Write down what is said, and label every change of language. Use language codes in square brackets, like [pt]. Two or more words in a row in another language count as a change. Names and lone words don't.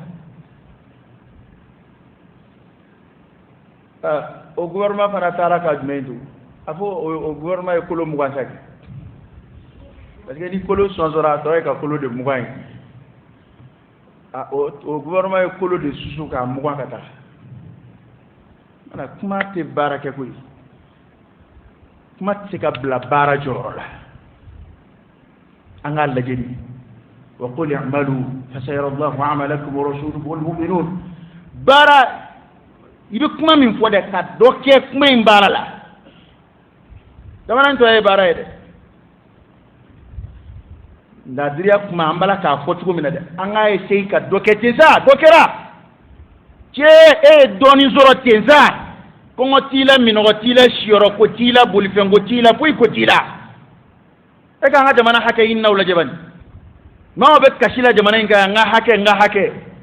[bm] o gouvernement fana taara ka jumɛn to a fɔ o gouvernement ye kolo 20 sa kɛ parce que ni kolo sɔnsɔnra a tɔ ye ka kolo de 20 ye o gouvernement ye kolo de susu k'a 20 ka taa mana kuma tɛ baara kɛ koyi kuma tɛ se ka bila baara jɔyɔrɔ la an k'a lajɛ de [ar] وقل اعملوا فسيرى الله عملكم ورسوله والمؤمنون [bm] baara i bɛ kuma min fɔ dɛ ka dɔ kɛ kuma in baara la jamana in tɔ ye baara ye dɛ ladiriya kuma an bala k'a fɔ cogo min na dɛ an k'a essayer ka dɔ kɛ ten sa dɔ kɛra cɛ e ye dɔɔnin sɔrɔ ten sa kɔngɔ t'i la minɔgɔ t'i la siyɔrɔ ko t'i la bolifɛn ko t'i la foyi ko t'i la e k'an ka jamana hakɛ ɲini n'aw lajɛ bani maaw bɛ kasi la jamana in kan n ka hakɛ